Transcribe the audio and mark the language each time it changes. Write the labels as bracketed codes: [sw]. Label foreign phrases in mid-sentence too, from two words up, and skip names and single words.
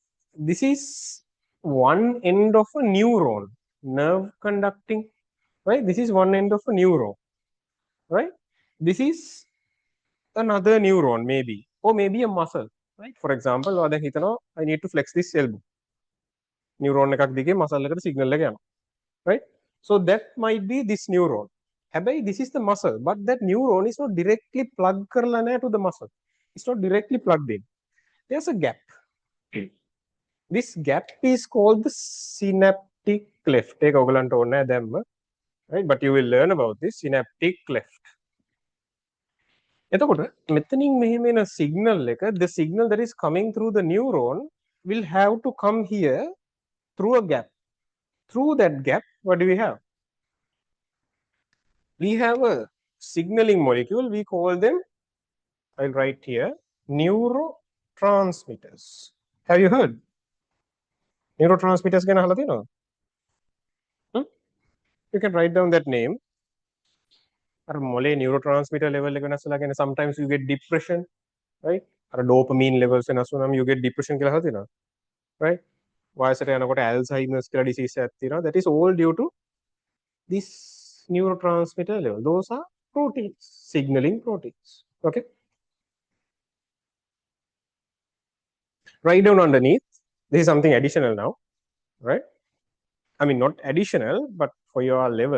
[en] This is one end of a neuron, nerve conducting, right? This is one end of a neuron, right? This is another neuron, maybe, or maybe a muscle, right? For example, I need to flex this elbow. [si] Neuron එකක් දිගේ muscle එකට signal එක යනවා, [en] right? So that might be this neuron. හැබැයි this is the muscle, but that neuron is not directly plugged [si] කරලා නැහැ [en] to the muscle. It's not directly plugged in. There's a gap. This gap is called the synaptic cleft. [si] ඒක ඔයගලන්ට ඕනේ දැම්ම. [en] Right? But you will learn about this synaptic cleft. [si] එතකොට මෙතනින් මෙහෙම එන signal එක, [en] the signal that is coming through the neuron will have to come here through a gap. Through that gap, what do we have? We have a signaling molecule. We call them, I'll write here, neurotransmitters. Have you heard? Neurotransmitters [si] ගැන අහලා තියෙනවද? [en] You can write down that name. [si] අර මොලේ [en] neurotransmitter level [si] එක වෙනස් වෙලා කියන්නේ [en] sometimes you get depression, right? [si] අර [en] dopamine levels [si] වෙනස් වුනම [en] you get depression [si] කියලා අහලා තියෙනවද? Right? වයසට යනකොට Alzheimer's කියලා disease එකක් තියෙනවා. [en] That is all due to this neurotransmitter level. Those are proteins, signaling proteins. Okay? Write down underneath. This is something additional now, right? I mean, not additional, but for your level.